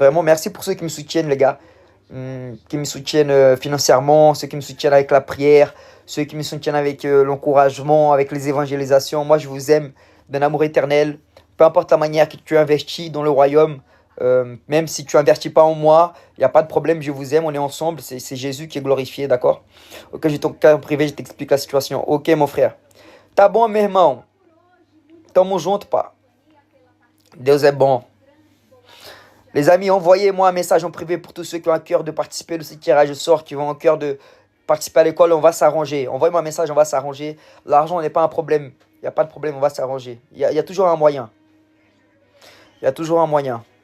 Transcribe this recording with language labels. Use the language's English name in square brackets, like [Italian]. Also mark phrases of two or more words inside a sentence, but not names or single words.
[French] Vraiment, merci pour ceux qui me soutiennent, les gars. Qui me soutiennent financièrement, ceux qui me soutiennent avec la prière, ceux qui me soutiennent avec l'encouragement, avec les évangélisations. Moi, je vous aime d'un amour éternel. Peu importe la manière que tu investis dans le royaume, même si tu investis pas en moi, il n'y a pas de problème, je vous aime, on est ensemble. C'est Jésus qui est glorifié, d'accord? Ok, j'ai ton cas privé, je t'explique la situation. Ok, mon frère. [Portuguese] Tá bom, meu irmão? Tamo junto, pá. Deus é bom. [French] Les amis, envoyez-moi un message en privé pour tous ceux qui ont un cœur de participer de ce tirage au sort, qui ont un cœur de participer à l'école, on va s'arranger. Envoyez-moi un message, on va s'arranger. L'argent n'est pas un problème. Il n'y a pas de problème, on va s'arranger. Il y a toujours un moyen. Il y a toujours un moyen.